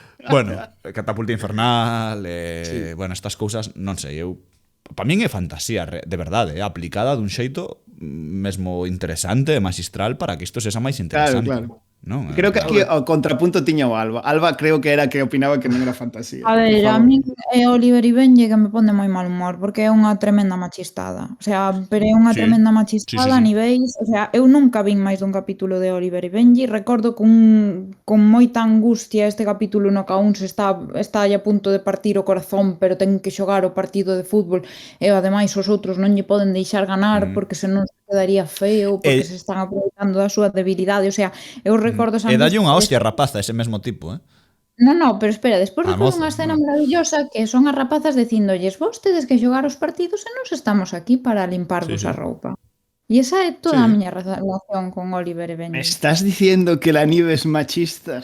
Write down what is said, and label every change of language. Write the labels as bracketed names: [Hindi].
[Galician] Bueno, catapulta infernal, bueno, estas cousas, non sei, eu para min é fantasía, de verdade, aplicada dun xeito mesmo interesante e magistral para que isto sexa máis interesante. Claro. Non? Creo que aquí o contrapunto tiña o Alba. Alba creo que era que opinaba que non era fantasía. A ver, a mí é Oliver e Benji que [Spanish] me pone [Galician] moi mal humor, porque é unha tremenda machistada. O sea, pero é unha tremenda machistada a niveis... O sea, eu nunca vin máis dun capítulo de Oliver e Benji. Recordo con moita angustia este capítulo no que a un se está a punto de partir o corazón, pero ten que xogar o partido de fútbol e ademais os outros non lle poden deixar ganar porque senón se quedaría feo, porque se están aproveitando da súa debilidade. O sea, eu recordo esa e dalle unha hostia rapaza ese mesmo tipo, No, pero espera, despois recordo moza, unha escena maravillosa que son as rapazas dicindolles: vos tedes que xogar os partidos e nós estamos aquí para limparvos a roupa. E esa é toda a miña relación con Oliver e Benji. [Spanish] ¿Me estás diciendo que la nieve es machista?